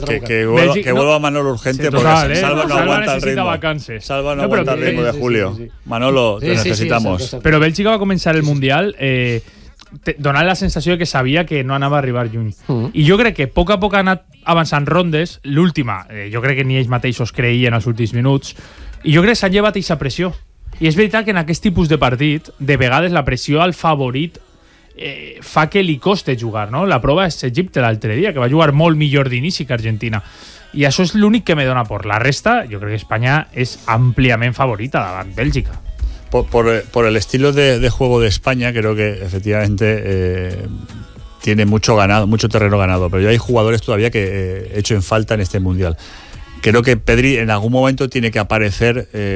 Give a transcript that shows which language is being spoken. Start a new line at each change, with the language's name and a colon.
Spanish: Que vuelva Manolo urgente, sí, porque Salva no aguanta el ritmo. Salva no aguanta el ritmo de Julio. Sí. Manolo, te necesitamos. Sí,
Catalan: però Bèlgica va començar el Mundial donant la sensació que sabia que no anava a arribar lluny. I jo crec que poc a poc ha anat avançant rondes. L'última, jo crec que ni ells mateixos creien els últims minuts. I jo crec que s'ha llevat aquesta pressió. I és veritat que en aquest tipus de partit, de vegades la pressió al favorit fa que li costi jugar, no? La prova és Egipte l'altre dia, que va jugar molt millor d'inici que Argentina. I això és l'únic que me dona por. La resta, jo crec que Espanya és àmpliament favorita davant Bèlgica.
Spanish: Por el estilo de juego de España, creo que efectivamente tiene mucho ganado, mucho terreno ganado. Pero ya hay jugadores todavía que he hecho en falta en este Mundial. Creo que Pedri en algún momento tiene que aparecer